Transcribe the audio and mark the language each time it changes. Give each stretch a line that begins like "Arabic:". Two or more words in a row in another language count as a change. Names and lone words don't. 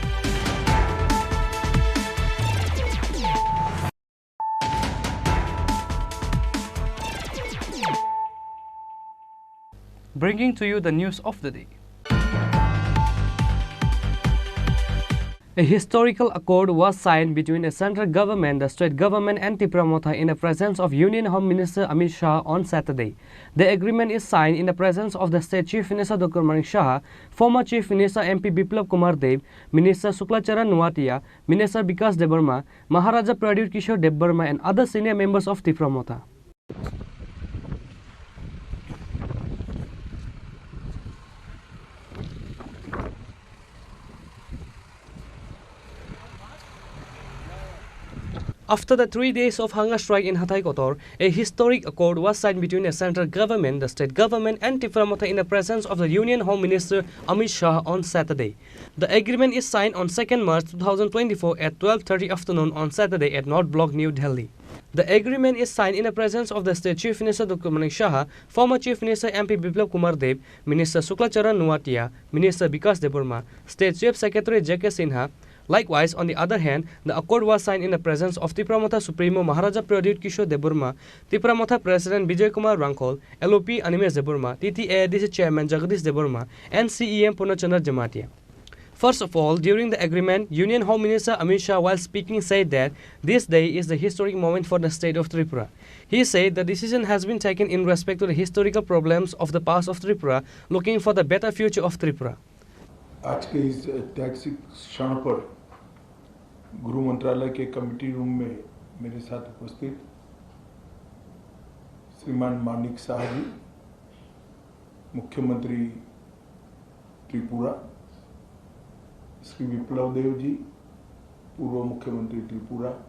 English: Bringing to you the news of the day. A historical accord was signed between the central government, the state government and Tripura Motha in the presence of Union Home Minister Amit Shah on Saturday. The agreement is signed in the presence of the State Chief Minister Dr. Manik Shah, former Chief Minister MP Biplab Kumar Dev, Minister Suklacharan Nuatia, Minister Bikas Debarma, Maharaja Pradyut Kishore Debarma and other senior members of Tripura Motha. After the 3 days of hunger strike in Hathai Kotor, a historic accord was signed between the central government, the state government and Tripura Motha in the presence of the Union Home Minister Amit Shah on Saturday. The agreement is signed on 2nd March 2024 at 12:30 afternoon on Saturday at North Block, New Delhi. The agreement is signed in the presence of the State Chief Minister Dr. Manik Shah, former Chief Minister MP Biplab Kumar Dev, Minister Suklacharan Nuatia, Minister Bikas Debarma, State Chief Secretary J.K. Sinha. Likewise, on the other hand, the accord was signed in the presence of Tripura Motha Supremo Maharaja Pradyut Kishore Debarma, Tripura Motha President Bijay Kumar Rangkol, LOP Animesh Debarma, TTADC Chairman Jagadish Debarma, and CEM Purnachandra Jamatia. First of all, during the agreement, Union Home Minister Amit Shah, while speaking, said that this day is the historic moment for the state of Tripura. He said the decision has been taken in respect to the historical problems of the past of Tripura, looking for the better future of Tripura.
Hindi: आज के इस ऐतिहासिक क्षण पर गृह मंत्रालय के कमेटी रूम में मेरे साथ उपस्थित श्रीमान मानिक शाह जी, मुख्यमंत्री त्रिपुरा, श्री विप्लव देव जी, पूर्व मुख्यमंत्री त्रिपुरा,